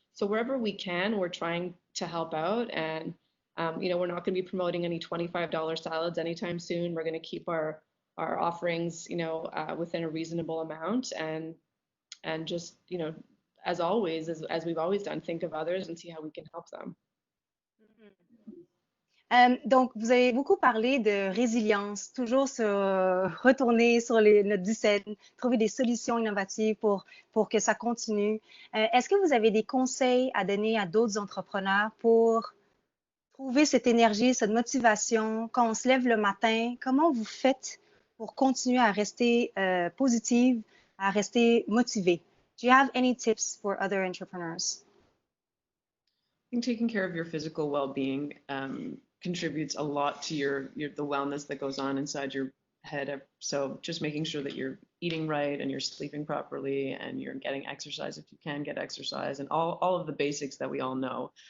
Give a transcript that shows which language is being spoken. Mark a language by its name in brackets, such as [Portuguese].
[English] So wherever we can, we're trying to help out. And, you know, we're not going to be promoting any $25 salads anytime soon. We're going to keep our offerings, you know, within a reasonable amount, and just, you know, as always, as we've always done, think of others and see how we can help them. [French] Donc, vous avez beaucoup parlé de résilience, toujours se retourner sur notre dizaine, trouver des solutions innovatives pour que ça continue. Est-ce que vous avez des conseils à donner à d'autres entrepreneurs pour trouver cette énergie, cette motivation quand on se lève le matin? Comment vous faites pour continuer à rester positive, à rester motivé? [English] Do you have any tips for other entrepreneurs? I think taking care of your physical well-being contributes a lot to the wellness that goes on inside your head. So just making sure that you're eating right and you're sleeping properly and you're getting exercise if you can get exercise, and all of the basics that we all know.